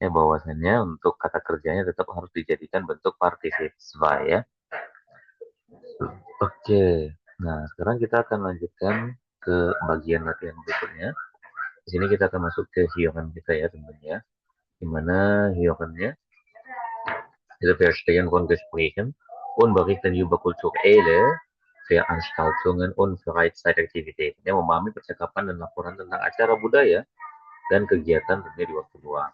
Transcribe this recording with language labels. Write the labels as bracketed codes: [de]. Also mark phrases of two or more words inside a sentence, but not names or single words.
[id] bahwasannya untuk kata kerjanya tetap harus dijadikan bentuk partisip zwei ya. Oke, nah sekarang kita akan lanjutkan ke bagian latihan berikutnya. Di sini kita akan masuk ke hiokan kita ya tentunya. Dimana hiokannya itu [de] Verstehen von Gesprächen und Berichten über kulturelle Veranstaltungen und Freizeitaktivitäten. [id] Ya, memahami percakapan dan laporan tentang acara budaya dan kegiatan tentunya di waktu luang.